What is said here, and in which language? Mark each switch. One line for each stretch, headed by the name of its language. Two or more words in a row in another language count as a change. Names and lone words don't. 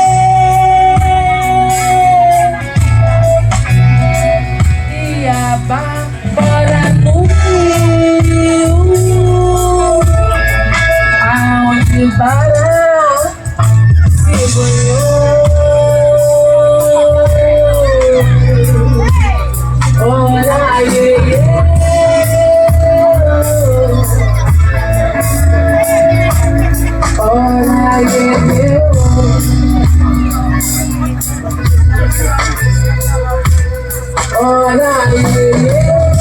Portuguese: E a Bárbara no rio, aonde Bará se banhou. Ora,
English: yeah, yeah. Ora, yeah, yeah. Ora, yeah, yeah.